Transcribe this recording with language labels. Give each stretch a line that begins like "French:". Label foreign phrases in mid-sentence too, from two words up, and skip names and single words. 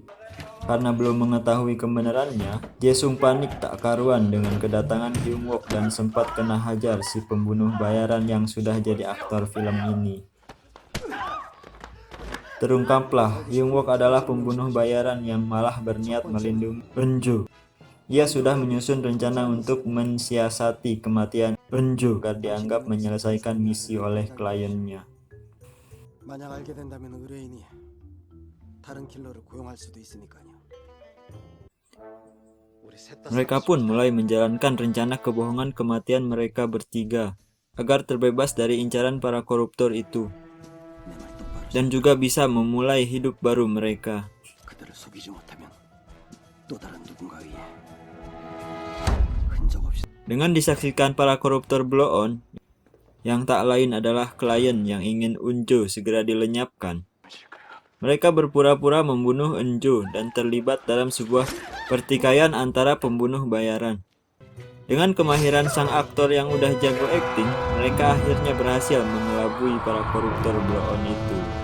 Indonesian: Karena belum mengetahui kebenarannya, Jaesung panik tak karuan dengan kedatangan Hyung Wook dan sempat kena hajar si pembunuh bayaran yang sudah jadi aktor film ini. Terungkaplah, Hyung Wook adalah pembunuh bayaran yang malah berniat melindungi Eun-jo. Ia sudah menyusun rencana untuk mensiasati kematian Eun-jo agar dianggap menyelesaikan misi oleh kliennya.
Korean: 만약 알게 된다면 의뢰인이 다른 킬러를 고용할 수도 있으니까요. 우리 셋 다
Indonesian: Mereka pun mulai menjalankan rencana kebohongan kematian mereka bertiga agar terbebas dari incaran para koruptor itu
Korean: 내 말 똑바로
Indonesian: dan juga bisa memulai hidup baru mereka.
Korean: 그들을 속이지 못하면 또 다른 누군가 위해 흔적 없이
Indonesian: Dengan disaksikan para koruptor blow on, yang tak lain adalah klien yang ingin Eun-jo segera dilenyapkan. Mereka berpura-pura membunuh Eun-jo dan terlibat dalam sebuah pertikaian antara pembunuh bayaran. Dengan kemahiran sang aktor yang udah jago akting, mereka akhirnya berhasil mengelabui para koruptor blow on itu.